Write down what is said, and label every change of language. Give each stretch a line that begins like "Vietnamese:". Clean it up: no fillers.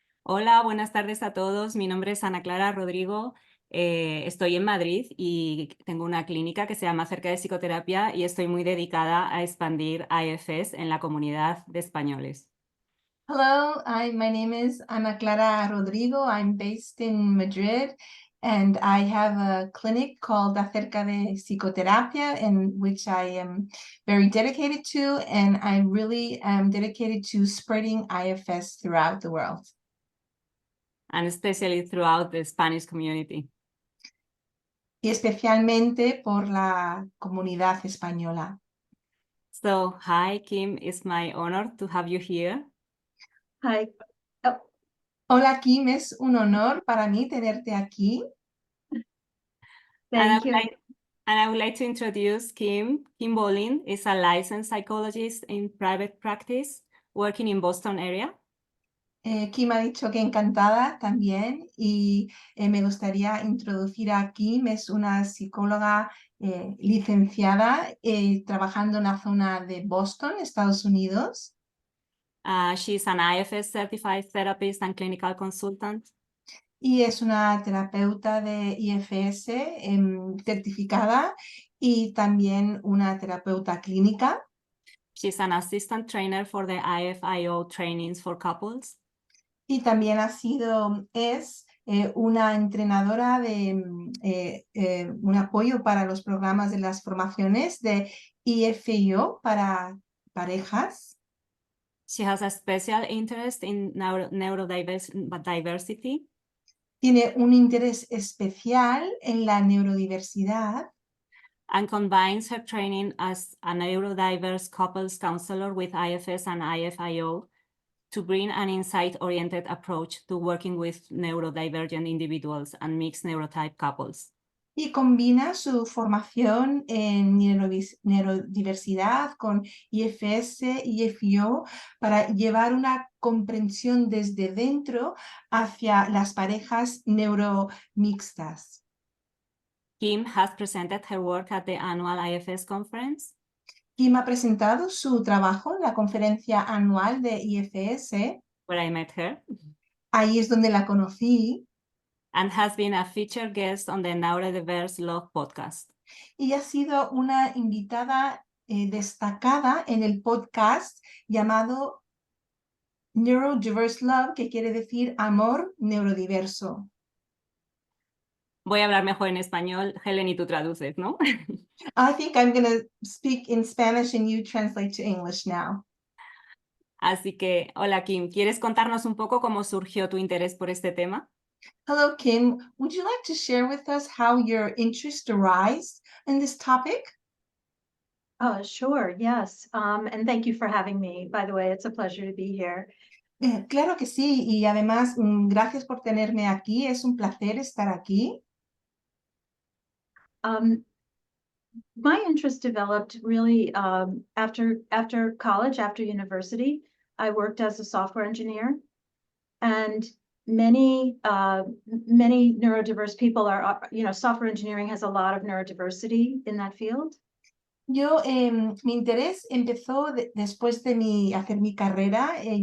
Spanish: Hola, buenas tardes a todos. Mi nombre es Ana Clara Rodrigo. Estoy en Madrid y tengo una clínica que se llama Cerca de Psicoterapia y estoy muy dedicada a expandir IFS en la comunidad de españoles.
English: Hello, my name is Ana Clara Rodrigo. I'm based in Madrid and I have a clinic called Acerca de Psicoterapia, in which I am very dedicated to, and I really am dedicated to spreading IFS throughout the world. And especially throughout the Spanish community.
Spanish: Y especialmente por la comunidad española.
English: So, hi, Kim. It's my honor to have you here. Hi. Oh, hola, Kim.
Spanish: Es un honor para mí tenerte aquí.
English: And Thank you. I would like to introduce Kim. Kim Bolling is a licensed psychologist in private practice working in Boston area.
Spanish: Kim ha dicho que encantada también y me gustaría introducir a Kim. Es una psicóloga licenciada trabajando en la zona de Boston, Estados Unidos.
English: She's an IFS certified therapist and clinical consultant.
Spanish: Y es una terapeuta de IFS certificada y también una terapeuta clínica.
English: She's an assistant trainer for the IFIO trainings for couples.
Spanish: Y también es una entrenadora de un apoyo para los programas de las formaciones de IFIO para parejas.
English: She has a special interest in neurodiversity.
Spanish: Tiene un interés especial en la neurodiversidad.
English: And combines her training as a neurodiverse couples counselor with IFS and IFIO to bring an insight-oriented approach to working with neurodivergent individuals and mixed neurotype couples.
Spanish: Y combina su formación en neurodiversidad con IFS y IFIO para llevar una comprensión desde dentro hacia las parejas neuromixtas.
English: Kim has presented her work at the annual IFS conference.
Spanish: Kim ha presentado su trabajo en la conferencia anual de IFS.
English: Where I met her.
Spanish: Ahí es donde la conocí.
English: And has been a featured guest on the Neurodiverse Love podcast.
Spanish: Y ha sido una invitada destacada en el podcast llamado Neurodiverse Love, que quiere decir amor neurodiverso. Voy a hablar mejor en español, Helen, y tú traduces, ¿no?
English: I think I'm going to speak in Spanish and you translate to English now.
Spanish: Así que, hola Kim, ¿quieres contarnos un poco cómo surgió tu interés por este tema?
English: Hello, Kim. Would you like to share with us how your interest arose in this topic? Sure, yes. And thank you for having me. By the way, it's a pleasure to be here.
Spanish: Claro que sí, y además, gracias por tenerme aquí. Es un placer estar aquí.
English: My interest developed really after college, after university. I worked as a software engineer, and many neurodiverse people are, software engineering has a lot of neurodiversity in that field.
Spanish: Mi interés empezó después de hacer mi carrera.